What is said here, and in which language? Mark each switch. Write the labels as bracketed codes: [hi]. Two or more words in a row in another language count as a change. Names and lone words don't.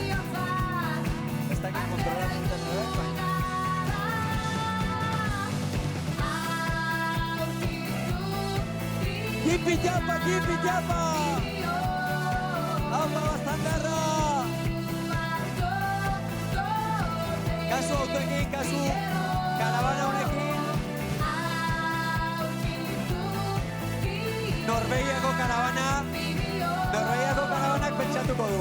[eu] Ez dakit kontrolatzen dut, baina. Jipi japa, jipi japa! Aupa Bastandarra! Kasu autoekin, kasu karabana honekin. Norvegiako karabanak pentsatuko du.